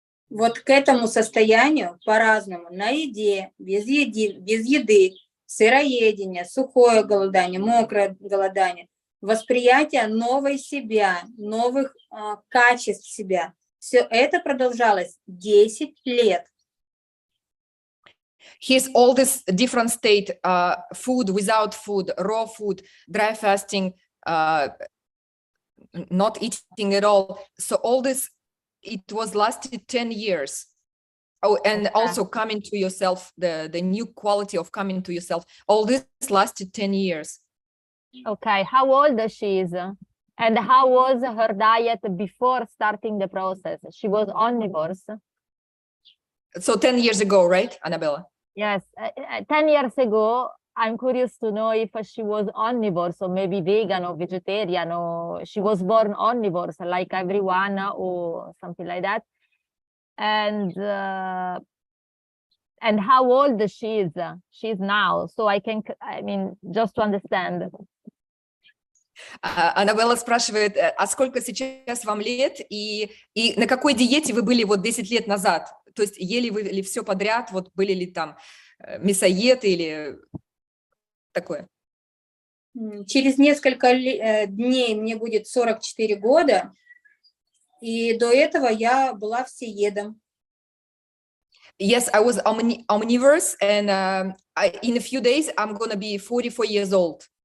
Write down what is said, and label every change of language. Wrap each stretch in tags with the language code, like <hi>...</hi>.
<ru>Вот к этому состоянию по-разному. На еде, без еды, сыроедение, сухое голодание, мокрое голодание, восприятие новой себя, новых качеств себя. Все это продолжалось 10 лет.</ru> <en>Here's all this different state, food, without food, raw food, dry fasting, not eating at all. So all this, it was lasted 10 years. Oh, and also coming to yourself, the new quality of coming to yourself. All this lasted 10 years. Okay, how old she is? And how was her diet before starting the process? She was omnivores. So 10 years ago, right, Annabella? Yes, 10 years ago, I'm curious to know if she was omnivore, so maybe vegan or vegetarian, or she was born omnivore, like everyone, or something like that. And how old she is? She's now, so I mean, just to understand.</en> <ru>Аннабелла спрашивает, а сколько сейчас вам лет и на какой диете вы были вот 10 лет назад? То есть ели вы ли все подряд, вот были ли там мясоеды или такое? Через несколько дней мне будет 44 года, и до этого я была всеедом.</ru> <en>Yes, I was omnivorous, and in a few days I'm gonna be 44 years old.</en>